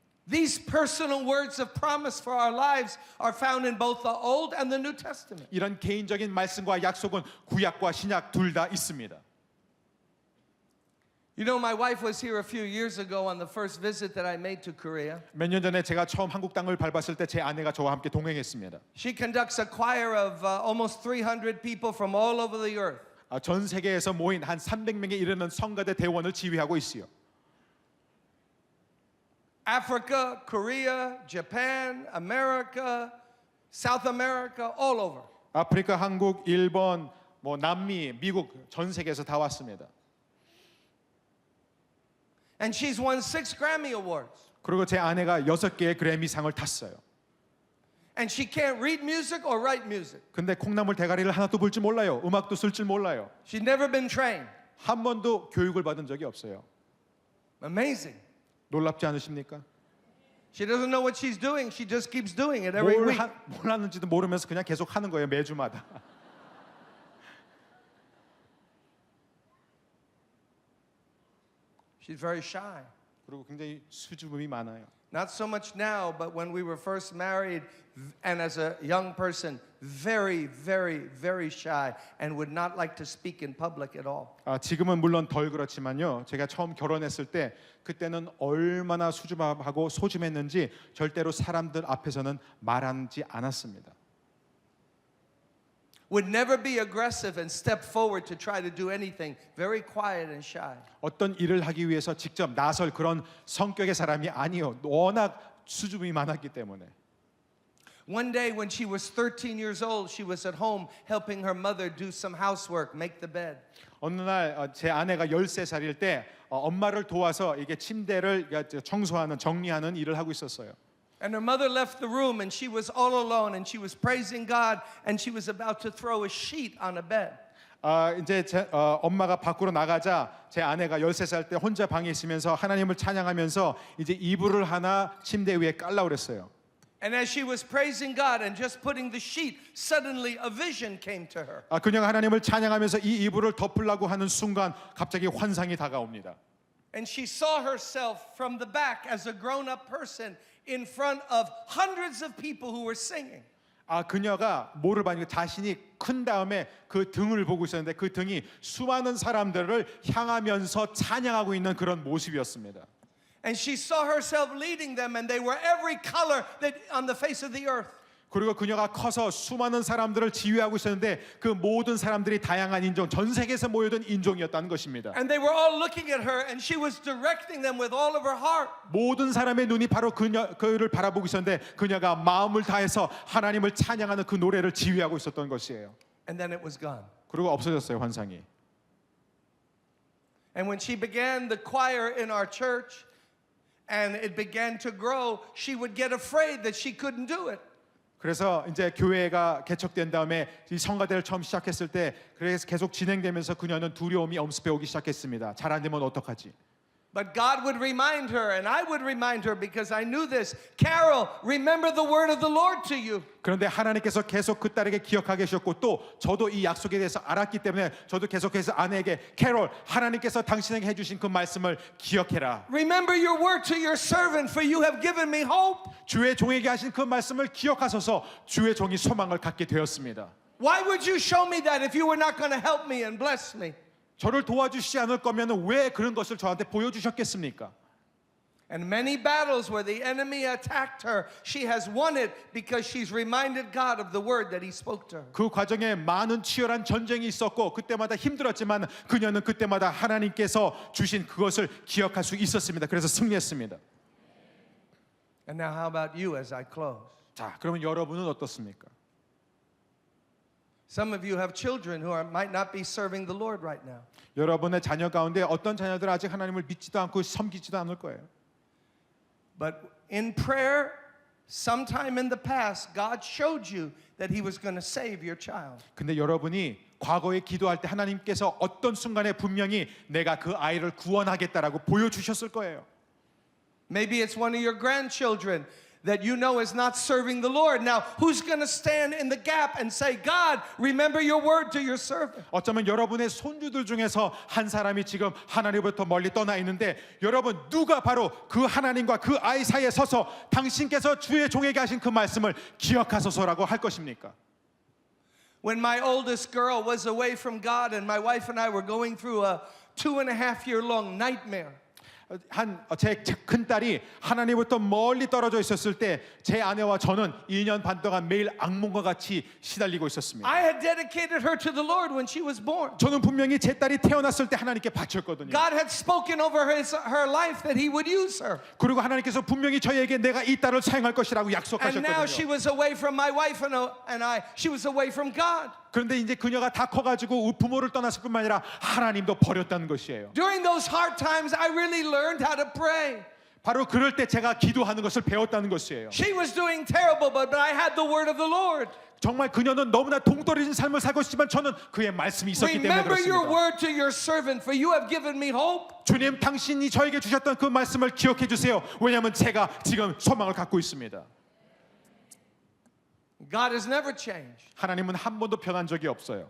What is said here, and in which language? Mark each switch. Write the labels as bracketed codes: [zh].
[en] These personal words of promise for our lives are found in both the Old and the New Testament. [ko] 이런 개인적인 말씀과 약속은 구약과 신약 둘 다 있습니다. [en] You know, my wife was here a few years ago on the first visit that I made to Korea. [ko] 몇 년 전에 제가 처음 한국 땅을 밟았을 때 제 아내가 저와 함께 동행했습니다. [en] She conducts a choir of almost 300 people from all over the earth. [ko] 전 세계에서 모인 한 300명에 이르는 성가대 대원을 지휘하고 있어요. [en] Africa, Korea, Japan, America, South America, all over. [ko] 아프리카, 한국, 일본, 남미, 미국 전 세계에서 다 왔습니다. [en] And she's won 6 Grammy Awards. [ko] 그리고 제 아내가 6개의 그래미상을 탔어요. [en] And she can't read music or write music. [ko] 근데 콩나물 대가리를 하나도 불 줄 몰라요. 음악도 쓸 줄 몰라요. [en] She's never been trained. [ko] 한 번도 교육을 받은 적이 없어요. [en] Amazing. [ko] 놀랍지 않으십니까? [en] She doesn't know what she's doing. She just keeps doing it every week. [ko] 뭘 하는지도 모르면서 그냥 계속 하는 거예요. 매주마다. [en] She's very shy. [ko] 그리고 굉장히 수줍음이 많아요. [en] Not so much now, but when we were first married and as a young person, very, very, very shy and would not like to speak in public at all. [ko] 지금은 물론 덜 그렇지만요. 제가 처음 결혼했을 때 그때는 얼마나 수줍어하고 소심했는지 절대로 사람들 앞에서는 말하지 않았습니다. [en] Would never be aggressive and step forward to try to do anything. Very quiet and shy. [ko] 어떤 일을 하기 위해서 직접 나설 그런 성격의 사람이 아니요. 워낙 수줍음이 많았기 때문에. [en] One day when she was 13 years old, she was at home helping her mother do some housework, make the bed. [ko] 어느 날 제 아내가 13살일 때 엄마를 도와서 이게 침대를 청소하는 정리하는 일을 하고 있었어요. [en] And her mother left the room and she was all alone and she was praising God and she was about to throw a sheet on a bed. [ko] 이제 엄마가 밖으로 나가자 제 아내가 13살 때 혼자 방에 있으면서 하나님을 찬양하면서 이제 이불을 하나 침대 위에 깔라고 그랬어요. [en] And as she was praising God and just putting the sheet, suddenly a vision came to her. [ko] 그녀가 하나님을 찬양하면서 이 이불을 덮으려고 하는 순간 갑자기 환상이 다가옵니다. [en] And she saw herself from the back as a grown-up person in front of hundreds of people who were singing. [ko] 그녀가 뭐를 봤냐면 자신이 큰 다음에 그 등을 보고 있었는데 그 등이 수많은 사람들을 향하면서 찬양하고 있는 그런 모습이었습니다. [en] And she saw herself leading them and they were every color that on the face of the earth. [ko] 그리고 그녀가 커서 수많은 사람들을 지휘하고 있었는데 그 모든 사람들이 다양한 인종, 전 세계에서 모여든 인종이었다는 것입니다. [en] And they were all looking at her and she was directing them with all of her heart. [ko] 모든 사람의 눈이 바로 그를 바라보고 있었는데 그녀가 마음을 다해서 하나님을 찬양하는 그 노래를 지휘하고 있었던 것이에요. [en] And then it was gone. [ko] 그리고 없어졌어요, 환상이. [en] And when she began the choir in our church and it began to grow, she would get afraid that she couldn't do it. [ko] 그래서 이제 교회가 개척된 다음에 이 성가대를 처음 시작했을 때 그래서 계속 진행되면서 그녀는 두려움이 엄습해 오기 시작했습니다. 잘 안 되면 어떡하지? [en] But God would remind her, and I would remind her because I knew this. Carol, remember the word of the Lord to you. [ko] 그런데 하나님께서 계속 그 딸에게 기억하게 하셨고 또 저도 이 약속에 대해서 알았기 때문에 저도 계속해서 아내에게 캐롤, 하나님께서 당신에게 해주신 그 말씀을 기억해라. [en] Remember your word to your servant, for you have given me hope. [ko] 주의 종에게 하신 그 말씀을 기억하소서. 주의 종이 소망을 갖게 되었습니다. [en] Why would you show me that if you were not going to help me and bless me? [ko] 저를 도와주시지 않을 거면 왜 그런 것을 저한테 보여주셨겠습니까? [en] And many battles where the enemy attacked her, she has won it because she's reminded God of the word that he spoke to her. [ko] 그 과정에 많은 치열한 전쟁이 있었고 그때마다 힘들었지만 그녀는 그때마다 하나님께서 주신 그것을 기억할 수 있었습니다. 그래서 승리했습니다. [en] And now how about you as I close? [ko] 자, 그러면 여러분은 어떻습니까? [en] Some of you have children who might not be serving the Lord right now. [ko] 여러분의 자녀 가운데 어떤 자녀들은 아직 하나님을 믿지도 않고 섬기지도 않을 거예요. [en] But in prayer, sometime in the past, God showed you that He was going to save your child. [ko] 근데 여러분이 과거에 기도할 때 하나님께서 어떤 순간에 분명히 내가 그 아이를 구원하겠다라고 보여주셨을 거예요. [en] Maybe it's one of your grandchildren that you know is not serving the Lord. Now, who's going to stand in the gap and say, God, remember your word to your servant? [ko] 어쩌면 여러분의 손주들 중에서 한 사람이 지금 하나님부터 멀리 떠나 있는데 여러분 누가 바로 그 하나님과 그 아이 사이에 서서 당신께서 주의 종에게 하신 그 말씀을 기억하소서라고 할 것입니까? [en] When my oldest girl was away from God and my wife and I were going through a 2.5-year long nightmare. [ko] 제 큰 딸이 하나님부터 멀리 떨어져 있었을 때 제 아내와 저는 2년 반 동안 매일 악몽과 같이 시달리고 있었습니다. [en] I had dedicated her to the Lord when she was born. [ko] 저는 분명히 제 딸이 태어났을 때 하나님께 바쳤거든요. [en] God had spoken over her life that He would use her. [ko] 그리고 하나님께서 분명히 저에게 내가 이 딸을 사용할 것이라고 [en] And now she [ko] 약속하셨거든요. [en] was away from my wife and I. She was away from God. [ko] 그런데 이제 그녀가 다 커가지고 부모를 떠났을 뿐만 아니라 하나님도 버렸다는 것이에요. [en] During those hard times, I really learned how to pray. [ko] 바로 그럴 때 제가 기도하는 것을 배웠다는 것이에요. [en] She was doing terrible, but I had the word of the Lord. [ko] 정말 그녀는 너무나 동떨어진 삶을 살고 있지만 저는 그의 말씀이 있었기 때문에 [en] Remember your [ko] 그렇습니다. [en] word to your servant, for you have given me hope. [ko] 주님, 당신이 저에게 주셨던 그 말씀을 기억해 주세요. 왜냐하면 제가 지금 소망을 갖고 있습니다. [en] God has never changed. [ko] 하나님은 한 번도 변한 적이 없어요.